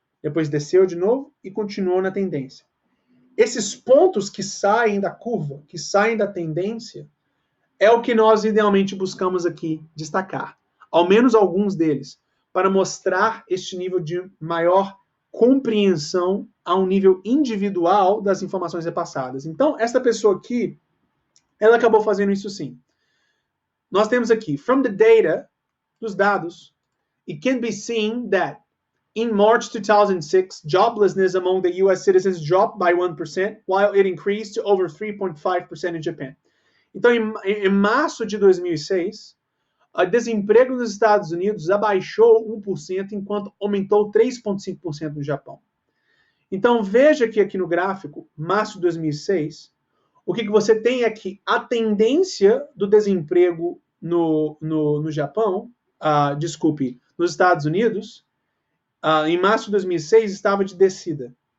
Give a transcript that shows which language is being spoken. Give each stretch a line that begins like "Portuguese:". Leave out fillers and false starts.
Portuguese: Depois desceu de novo e continuou na tendência. Esses pontos que saem da curva, que saem da tendência, é o que nós idealmente buscamos aqui destacar. Ao menos alguns deles, para mostrar este nível de maior compreensão a um nível individual das informações repassadas. Então, essa pessoa aqui, ela acabou fazendo isso sim. Nós temos aqui,
English: from the data,
Portuguese: dos dados,
English: it can be seen that in March 2006, joblessness among the US citizens dropped by 1%, while it increased to over 3.5% in Japan.
Portuguese: Então, em março de 2006, o desemprego nos Estados Unidos abaixou 1%, enquanto aumentou 3,5% no Japão. Então, veja que aqui no gráfico, março de 2006, o que você tem aqui? A tendência do desemprego no Japão, nos Estados Unidos, em março de 2006 estava de descida.